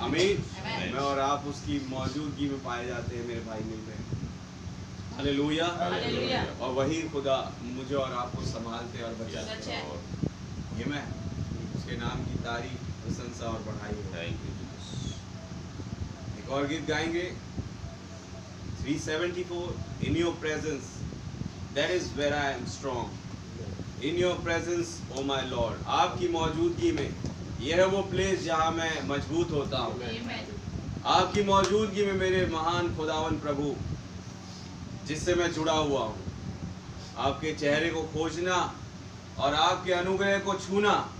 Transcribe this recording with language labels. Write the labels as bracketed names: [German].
[Hindi] आमीन। [English] Amen. [Hindi] मैं और आप उसकी मौजूदगी में पाए जाते हैं, मेरे भाई मिल रहे हैं। हालेलुया। हालेलुया। और वही खुदा मुझे और आपको संभालते और बचाते सच है। हैं। ये मैं उसके नाम की तारीफ, प्रशंसा और बढ़ाई हो। [English] Thank you, Jesus. [Hindi] एक और गीत गाएंगे 374, [English] In your presence that is where I am strong, in your presence oh my Lord। [Hindi] आपकी मौजूदगी में यह है वो प्लेस जहाँ मैं मजबूत होता हूँ। [English] Amen. [Hindi] आपकी मौजूदगी में मेरे महान खुदावन प्रभु, जिससे मैं जुड़ा हुआ हूँ, आपके चेहरे को खोजना और आपके अनुग्रह को छूना।